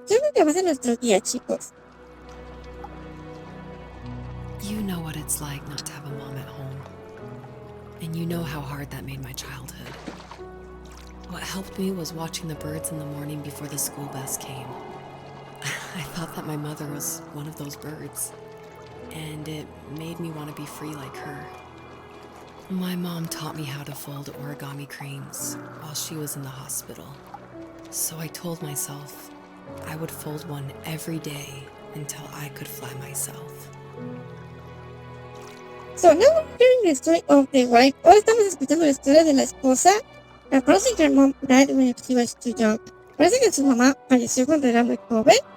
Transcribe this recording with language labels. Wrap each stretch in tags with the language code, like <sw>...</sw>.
<es>Yo creo que va a ser nuestro guía, chicos.</es> <en>You know what it's like not to have a mom at home. And you know how hard that made my childhood. What helped me was watching the birds in the morning before the school bus came. I thought that my mother was one of those birds, and it made me want to be free like her. My mom taught me how to fold origami cranes while she was in the hospital. So I told myself I would fold one every day until I could fly myself. So now we're hearing the story of the wife.</en> <es>Ahora estamos escuchando la historia de la esposa.</es> <en>Apparently her mom died when she was too young.</en> <es>Parece que su mamá falleció cuando era muy joven.</es>